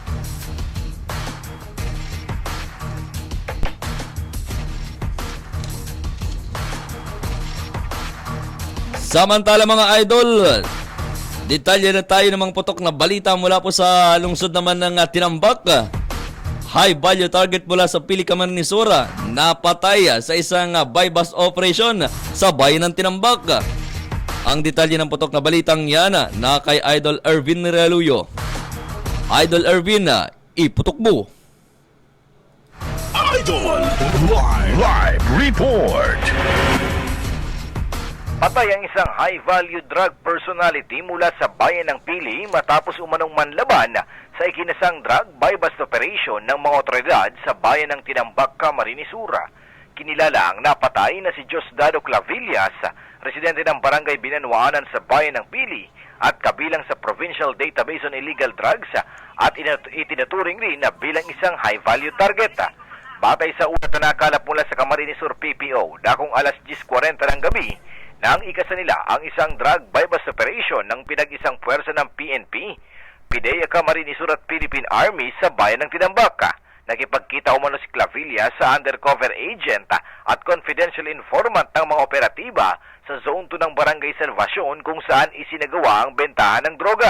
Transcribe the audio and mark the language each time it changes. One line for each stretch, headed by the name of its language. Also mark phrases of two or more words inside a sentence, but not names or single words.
Filipino: Samantala mga idol, detalye na tayo ng mga putok na balita mula po sa lungsod naman ng Tinambak.
English: High value target
Filipino: mula sa Pili, Camarines Sur, napatay sa isang
English: buy-bust operation
Filipino: sa bayan ng Tinambak. Ang detalye ng putok na balitang yan na kay Idol Ervin Reluyo. Idol Ervin, iputok mo. Idol Live Report. Patay ang isang
English: high-value drug personality
Filipino: mula sa bayan ng Pili matapos umanong manlaban sa ikinasang
English: drug buy-bust operation
Filipino: ng mga otoridad sa bayan ng Tinambak, Camarines Sur. Kinilala ang napatay na si Diosdado Clavillas, residente ng Barangay Binanwaanan sa bayan ng Pili at kabilang sa Provincial Database on Illegal Drugs at itinaturing rin na bilang isang
English: high-value target.
Filipino: Batay sa una na nakalap mula sa Camarines Sur PPO, dakong alas 10:40 ng gabi, nang ikasa nila ang isang
English: drug buy-bust operation
Filipino: ng pinag-isang puwersa ng PNP, PIDEA Camarines Sur at Philippine Army sa bayan ng Tinambak. Nakipagkita umano si Clavillas sa
English: undercover agent
Filipino: at
English: confidential informant
Filipino: ng mga operatiba sa Zone 2 ng Barangay Salvacion kung saan isinagawa ang bentahan ng droga.